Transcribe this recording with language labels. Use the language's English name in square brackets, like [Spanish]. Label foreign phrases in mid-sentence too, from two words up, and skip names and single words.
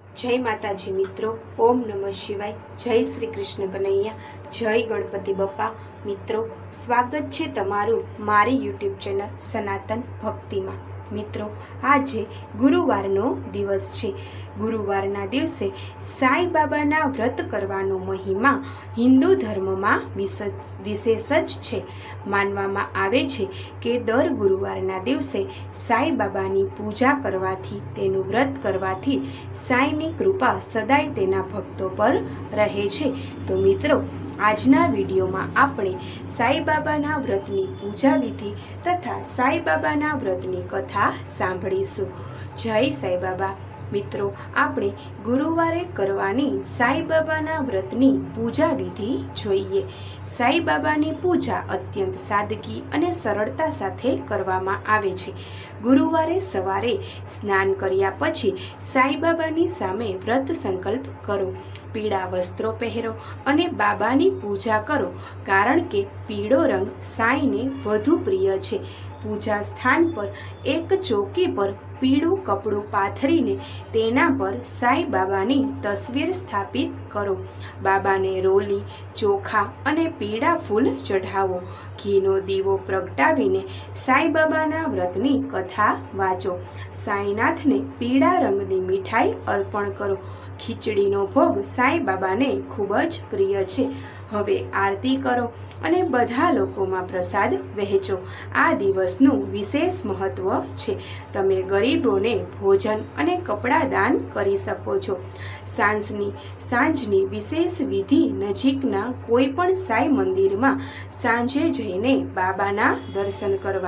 [Gujarati] જય માતાજી મિત્રો। ઓમ નમઃ શિવાય। જય શ્રી કૃષ્ણ કન્હૈયા। જય ગણપતિ બપ્પા। મિત્રો, સ્વાગત છે તમારું મારી યૂટ્યૂબ ચેનલ સનાતન ભક્તિ મેં। મિત્રો, આજ ગુરુવારનો દિવસ છે। ગુરુવારના દિવસે સાઈ બાબાના વ્રત કરવાનો મહિમા હિંદૂ ધર્મ મેં વિશેષ જ છે। માનવામાં આવે છે કે દર ગુરુવારના દિવસે સાઈ બાબાની પૂજા કરવાથી, તેનું વ્રત કરવાથી સાઈની કૃપા સદાય તેના ભક્તો પર રહે છે। તો મિત્રો, આજના વિડિયોમાં આપણે સાઈ બાબાના વ્રતની પૂજા વિધિ તથા સાઈ બાબાના વ્રતની કથા સાંભળીશું। જય સાઈ બાબા। મિત્રો, આપણે ગુરુવારે કરવાની સાઈ બાબાના વ્રતની પૂજા વિધિ જોઈએ। સાઈ બાબાની પૂજા અત્યંત સાદગી અને સરલતા સાથે કરવામાં આવે છે। ગુરુવારે સવારે સ્નાન કર્યા પછી સાઈ બાબાની સામે વ્રત સંકલ્પ કરો, પીડા વસ્ત્રો પહેરો અને બાબાની પૂજા કરો, કારણ કે પીળો રંગ સાઈને વધુ પ્રિય છે। પૂજા સ્થાન પર એક ચૌકી પર પીળું કપડું પાથરીને તેના પર સાઈ બાબાની તસ્વીર સ્થાપિત કરો। બાબાને રોલી, ચોખા અને પીળા ફૂલ ચઢાવો। ઘીનો દીવો પ્રગટાવીને સાઈ બાબાના વ્રતની કથા વાચો। સાઈનાથને પીળા રંગની મીઠાઈ અર્પણ કરો। ખીચડીનો ભોગ સાઈ બાબાને ખૂબ જ પ્રિય છે। હવે આરતી કરો અને બધા લોકોમાં પ્રસાદ વહેંચો। આ દિવસનું વિશેષ મહત્વ છે। તમે ગરીબોને ભોજન અને કપડાં દાન કરી શકો છો। સાંજની વિશેષ વિધિ નજીકના કોઈ પણ સાઈ મંદિરમાં સાંજે જઈને બાબાના દર્શન કરવા।